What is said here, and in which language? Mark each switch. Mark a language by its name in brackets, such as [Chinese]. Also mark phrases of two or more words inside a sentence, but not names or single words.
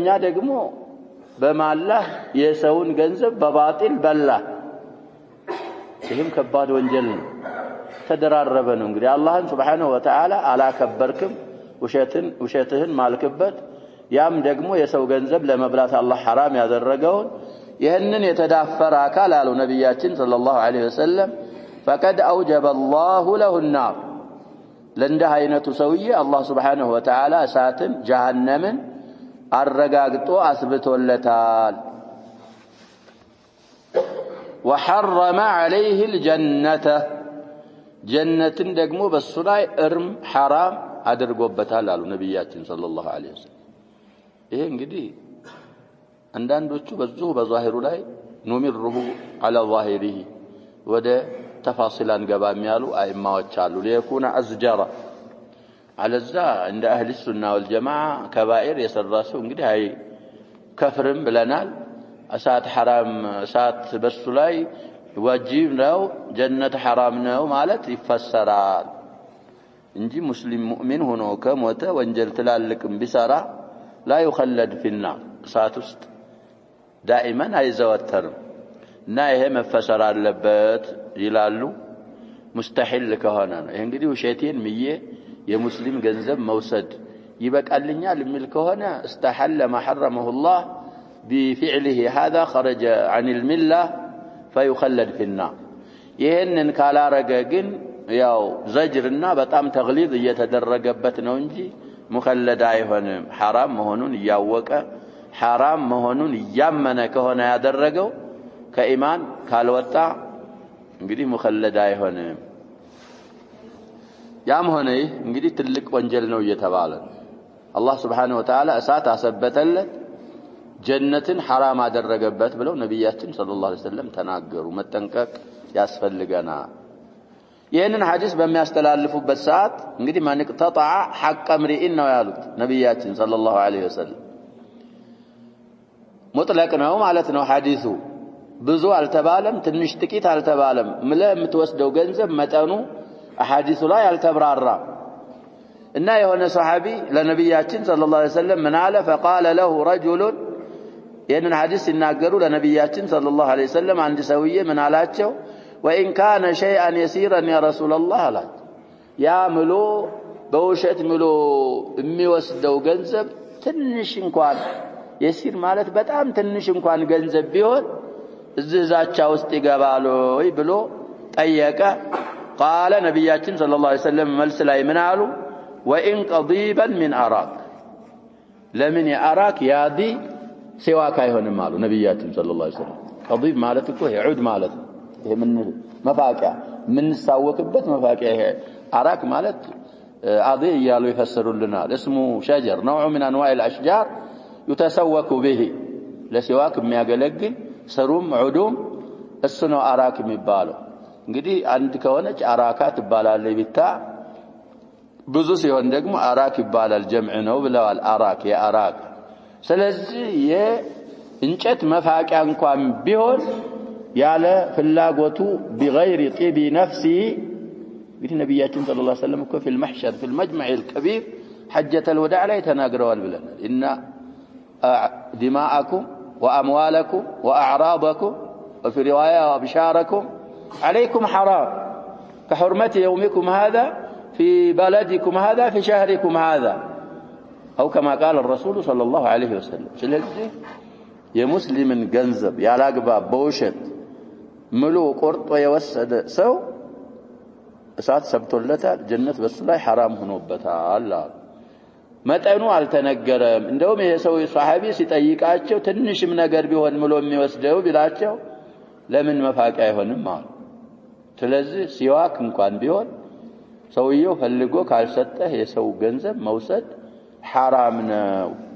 [Amharic] ደግሞ በማላህ የሰውን ገንዘብ በባጢል በላ ይህም ከባድ ወንጀል ነው ተደራረበ ነው እንግዲህ አላህን [Arabic] سبحانه وتعالى [Amharic] አላከበርክም ውሸትህን ማልክበት ያም ደግሞ የሰው ገንዘብ ለመብላት አላህ حرام ያደረገው ይሄንን የተዳፈረ አካል አሉ ነብያችን [Arabic] صلى الله عليه وسلم فقد اوجب الله له النار [Amharic] ለእንደህ አይነቱ ሰውዬ አላህ [Arabic] سبحانه وتعالى [Amharic] እሳትን ጀሃነምን አረጋግጦ አስብቶለታል [Arabic] وحرم عليه الجنة [Amharic] ጀነትን ደግሞ በሱ ላይ እርም حرام አድርጎበታል አሉ ነብያችን [Arabic] صلى الله عليه وسلم [Amharic] ይሄ እንግዲህ አንዳንዶቹ በዛሂሩ ላይ ኑሚሩሁ [Arabic] على ظاهره [Amharic] ወደ ተፋሲላን ገባም ያሉ አይማዎች አሉ ለይኩና አዝጀራ አለዛ እንደ [Arabic] أهل السنة والجماعة [Amharic] ከባኢር የሰራሱ እንግዲህ አይ ከፍርም ብለናል እሳት حرام እሳት በሱ ላይ ዋጂብ ነው ጀነት حرام ነው ማለት ይፈሰራል እንጂ ሙስሊም ሙእሚን ሆኖ ከሞተ ወንጀል ትላልቅም ቢሰራ [Arabic] لا يخلد في النار [Amharic] እሳት ውስጥ دائما አይዘወተርም እና ይሄ መፈሰር አለበት ይላሉ ሙስተሂል ከሆነ ነው ይሄ እንግዲህ ውሸቴን ምዬ የሙስሊም ገንዘብ መውሰድ ይበቃልኛል የሚል ከሆነ [Arabic] استحل ما حرمه الله بفعله هذا خرج عن المله فيخلد في النار [Amharic] ይሄንን ካላረገ ግን ያው ዘጅርና በጣም ተግሊዝ እየተደረገበት ነው እንጂ ሙኸለድ አይሆንም حرام መሆኑን ያወቀ حرام መሆኑን ያመነ ከሆነ ያደረገው ከኢማን ካልወጣ እንግዲህ ሙኸለድ አይሆንም ያም ሆነ እንግዲህ ትልቅ ወንጀል ነው እየተባለ አላህ [Arabic] سبحانه وتعالى [Amharic] እሳት አሰበተለት ጀነትን حرام አደረገበት ብለው ነብያችን [Arabic] صلى الله عليه وسلم [Amharic] ተናገሩ መጠንቀቅ ያስፈልገናል ይሄንን ሐዲስ በሚያስተላልፉበት ሰዓት እንግዲህ ማን [Arabic] اقتطع حق امرئ [Amharic] ነው ያሉት ነብያችን [Arabic] صلى الله عليه وسلم [Amharic] ሙጥለቅ ነው ማለት ነው ሐዲሱ ብዙ አልተባለም ትንሽ ጥቂት አልተባለም ለምትወስደው ገንዘብ መጠኑ አሐዲሱ ላይ አልተብራራ እና የሆነ ሱሐቢ ለነብያችን [Arabic] صلى الله عليه وسلم [Amharic] ምን አለ [Arabic] فقال له رجل [Amharic] ይሄንን ሐዲስ ሲናገሩ ለነብያችን [Arabic] صلى الله عليه وسلم [Amharic] አንድ ሰውዬ ምን አላቸው [Arabic] وإن كان شيئا يسيرا يا رسول الله [Amharic] አላቸው ያ ምሎ በውሸት ምሎ የሚወስደው ገንዘብ ትንሽ እንኳን የሲር ማለት በጣም ትንሽ እንኳን ገንዘብ ቢሆን እዚህ ዛቻ ውስጥ ይገባል ወይ ብሎ ጠየቀ قال ነብያችን [Arabic] صلى الله عليه وسلم [Amharic] መልስ ላይ ምን አሉ [Arabic] وإن قضيبا من أراك [Amharic] ለምን ያራክ ያዲ ሲዋክ አይሆንም አሉ ነብያችን [Arabic] صلى الله عليه وسلم [Amharic] قضيب ማለት እኮ ይዑድ ማለት ይሄ ምን መፋቂያ ምን ሳወቅበት መፋቂያ ይሄ አራክ ማለት አዲ ያሉ ይፈሰሩልናል [Arabic] اسمه شجر نوع من انواع الاشجار يتسوق به [Amharic] ለሲዋክ የሚያገለግል ሰሩም ዑዱም እሱ ነው አራክ የሚባለው እንግዲህ አንድ ከሆነች አራካ ትባላለች ቢታ ብዙ ሲሆን ደግሞ አራክ ይባላል ጀምዕ ነው ብለዋል አራክ የአራክ ስለዚህ የእንጨት መፋቂያ እንኳን ቢሆን ያለ ፍላጎቱ [Arabic] بغير طيب نفسه [Amharic] እንግዲህ ነብያችን [Arabic] صلى الله عليه وسلم እኮ في المحشر في المجمع الكبير حجة الوداع [Amharic] ላይ ተናግረዋል ብለናል [Arabic] إن دماءكم وأموالكم وأعراضكم وفي رواية وأبشاركم عليكم حرام كحرمة يومكم هذا في بلدكم هذا في شهركم هذا أو كما قال الرسول صلى الله عليه وسلم [Amharic] ስለዚህ የሙስሊምን ገንዘብ ያላግባብ በውሸት ምሉ ቆርጦ የወሰደ ሰው እሳት ሰብቶለታል ጀነት በሱ ላይ حرام ሆኖበታል መጠኑ አልተነገረም እንደውም ይሄ ሰው ሷሃቢ ሲጠይቃቸው ትንሽም ነገር ቢሆን ምሎ የሚወስደው ቢላቸው ለምን መፋቂያ አይሆንም ማለት ስለዚህ ሲዋክ እንኳን ቢሆን ሰውየው ፈልጎ ካልሰጠህ የሰው ገንዘብ መውሰድ حرام ነው